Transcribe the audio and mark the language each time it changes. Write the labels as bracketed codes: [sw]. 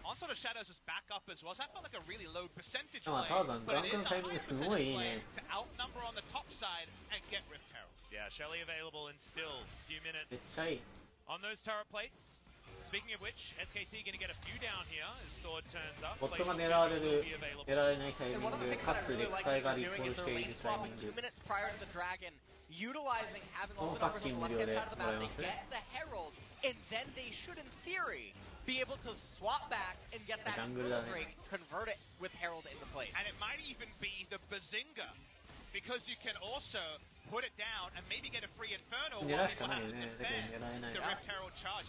[en] Onslaught of Shadows was back up as well, so that felt like a really low percentage play, but it is a high percentage play to outnumber on the top side and get Rift Herald. Yeah, Shelly available in still a few minutes on those turret plates. Speaking of which, SKT going to get a few down here as Sword turns up. [ja] ボットが狙われないタイミング、かつレクサイがリコールしているタイミング。 [en] 2 minutes prior to the Dragon, utilizing having all the numbers on the left-hand side of the map, they get the Herald, and then they should, in theory, be able to swap back and get that Drake, convert it with Herald in the plate. And it might even be the Bazinga, because you can also put it down and maybe get a free Inferno while people have to defend the Rift Herald charge.